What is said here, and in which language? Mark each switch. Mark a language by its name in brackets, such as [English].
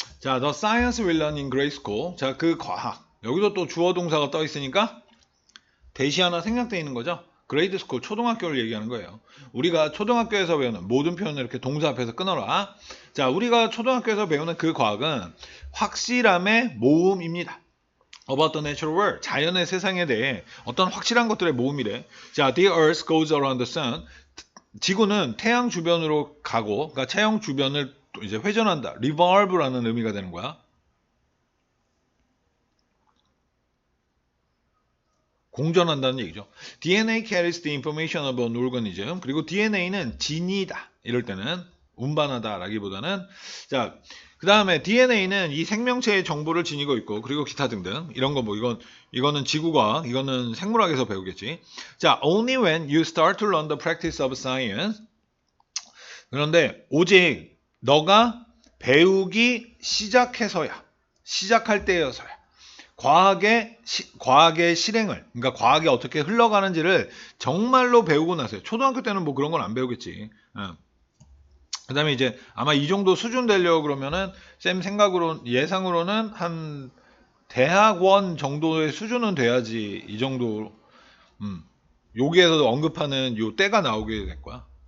[English] 자, the science we learn in grade school. [Korean] 자, 그 과학. 여기도 또 주어 동사가 떠 있으니까 대시 하나 생략되어 있는 거죠. 그레이드 스쿨, 초등학교를 얘기하는 거예요. 우리가 초등학교에서 배우는 모든 표현을 이렇게 동사 앞에서 끊어라. 자, 우리가 초등학교에서 배우는 그 과학은 확실함의 모음입니다. [English] About the natural world, [Korean] 자연의 세상에 대해 어떤 확실한 것들의 모음이래. [English] 자, the earth goes around the sun. [Korean] 지구는 태양 주변으로 가고, 그러니까 태양 주변을 이제 회전한다. revolve라는 의미가 되는 거야. 공전한다는 얘기죠. [English] DNA carries the information about an organism. [Korean] 그리고 DNA는 진이다. 이럴 때는 운반하다라기보다는 자, 그 다음에 DNA는 이 생명체의 정보를 지니고 있고 그리고 기타 등등 이런 거 뭐 이거는 지구과학, 이거는 생물학에서 배우겠지. [English] 자, only when you start to learn the practice of science. [Korean] 그런데 오직 너가 배우기 시작해서야, 시작할 때여서야. 과학의 실행을, 그러니까 과학이 어떻게 흘러가는지를 정말로 배우고 나서요. 초등학교 때는 뭐 그런 건 안 배우겠지. 그 다음에 이제 아마 이 정도 수준 되려고 그러면은 쌤 생각으로, 예상으로는 한 대학원 정도의 수준은 돼야지 이 정도, 여기에서도 언급하는 요 때가 나오게 될 거야.